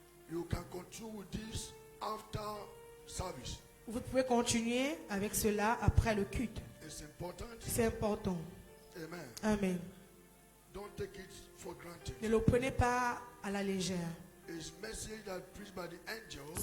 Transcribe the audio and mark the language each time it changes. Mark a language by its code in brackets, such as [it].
[en] You can continue with this after service. [fr] Vous pouvez continuer avec cela après le culte. [en] It's important. [fr] C'est important. [en] Amen. Amen. Don't take it for granted. [fr] Ne le prenez pas à la légère. [en] It's message that preached by the angels.